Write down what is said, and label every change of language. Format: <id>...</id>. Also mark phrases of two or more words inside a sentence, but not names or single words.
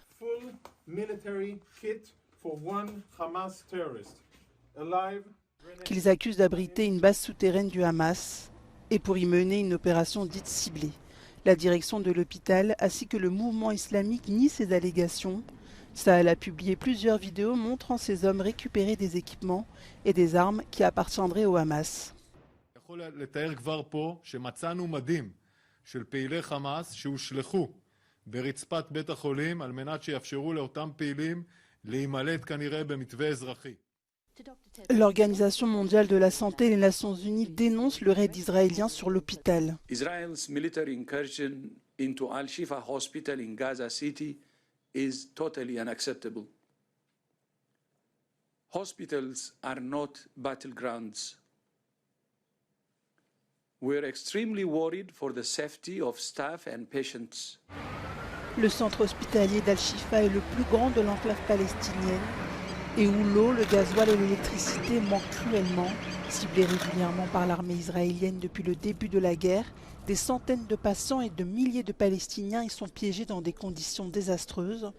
<fr>Qu'ils accusent d'abriter une base souterraine du Hamas et pour y mener une opération dite ciblée. La direction de l'hôpital ainsi que le mouvement islamique nient ces allégations. Sahel a publié plusieurs vidéos montrant ces hommes récupérer des équipements et des armes qui appartiendraient au Hamas.</fr> <he>ברצפת בית החולים על מנת שיאפשרו לאותם פעילים להימלט כנראה במתווה אזרחי.</he> <fr>L'Organisation mondiale de la santé et les Nations unies dénoncent le raid israélien sur l'hôpital.</fr> <en>Israel's military incursion into Al-Shifa Hospital in Gaza City is totally unacceptable. Hospitals are not battlegrounds. We're extremely worried for the safety of staff and patients.</en> <fr>Le centre hospitalier d'Al-Shifa est le plus grand de l'enclave palestinienne et où l'eau, le gasoil et l'électricité manquent cruellement. Ciblés régulièrement par l'armée israélienne depuis le début de la guerre, des centaines de patients et de milliers de Palestiniens y sont piégés dans des conditions désastreuses.</fr>